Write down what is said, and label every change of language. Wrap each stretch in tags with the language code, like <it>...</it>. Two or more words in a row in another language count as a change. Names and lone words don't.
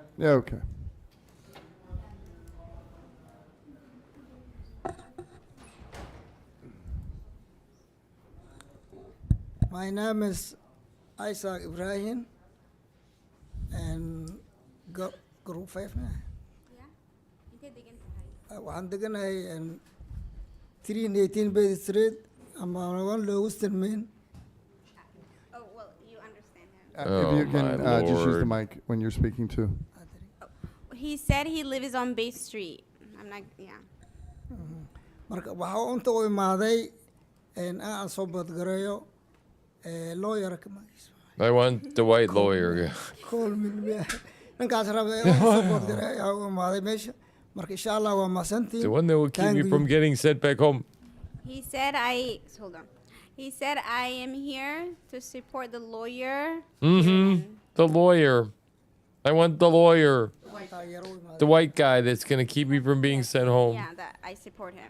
<en>Yeah. Okay. My name is Isaac Ibrahim, and group 5 na.</en> <so>Waxaan deganahay 318 Bay Street, ama Lewiston, Maine.</so> <en>Oh, well, you understand him. If you can my just use the Lord. mic when you're speaking to. He said he lives on Bay Street. I'm not, yeah.</en> <so>Marka waxaa unta u imaaday aan soo badgareeyo lawyer-ka</so> <en>I want the white lawyer.</en> <so>Cole dhankaas rabay oo support garay ayaa u imaaday meesha marka</so> <ar>إن شاء الله</ar> <so>waa mahadsantihiin.</so> <en>The one that will keep me from getting sent back home. He said hold on. He said I am here to support the lawyer. The lawyer. I want the lawyer. The white guy that's going to keep me from being sent home. Yeah, that I support him.</en>